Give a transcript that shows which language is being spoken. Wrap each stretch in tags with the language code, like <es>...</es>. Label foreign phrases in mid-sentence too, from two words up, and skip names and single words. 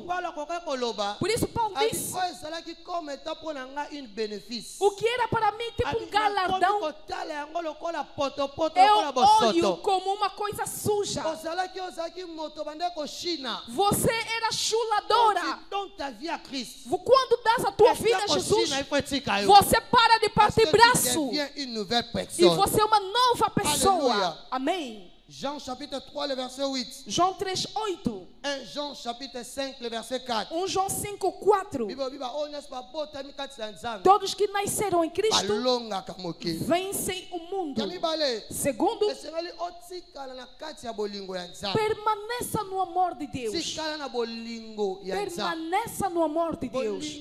<pt>Por isso Paulo disse: o que era para mim tipo um galardão, eu olho como uma coisa suja. Você era chuladora. Quando dás a tua vida a Jesus, você para de partir braço e você é uma nova pessoa. Amém.</pt> <fr>Jean chapitre 3, le verset 8.</fr> <pt>João 3, 8.</pt> <fr>1 Jean chapitre 5, le verset 4.</fr> <pt>1 João 5, 4. Todos que nasceram em Cristo vencem o mundo. Segundo, permaneça no amor de Deus. Permaneça no amor de Deus.</pt>